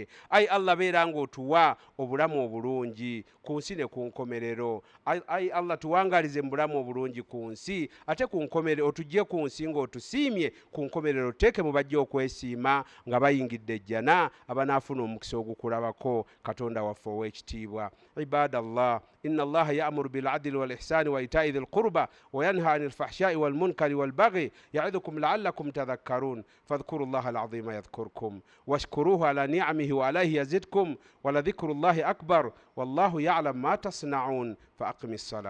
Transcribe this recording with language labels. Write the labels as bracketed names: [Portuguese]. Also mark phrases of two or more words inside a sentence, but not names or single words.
[Ganda] Ayi Allah beera ng'otuwa obulamu obulungi ku nsi ne ku nkomerero. Ayi Allah tuwangalize mu bulamu obulungi ku nsi ate ku nkomerero otujje ku nsi ng'otusiimye ku nkomerero teeke mu bajja okwesiima nga bayingidde ejjana abanaafuna omukisa ogukulabako. Katonda waffe ow'ekitiibwa. [Arabic] عباد الله إن الله يأمر بالعدل والإحسان وإيتاء ذي القربى وينهى عن الفحشاء والمنكر والبغي يعظكم لعلكم تذكرون فاذكروا الله العظيم يذكركم واشكروه على نعمه وعليه يزدكم ولذكر الله أكبر والله يعلم ما تصنعون فأقم الصلاة.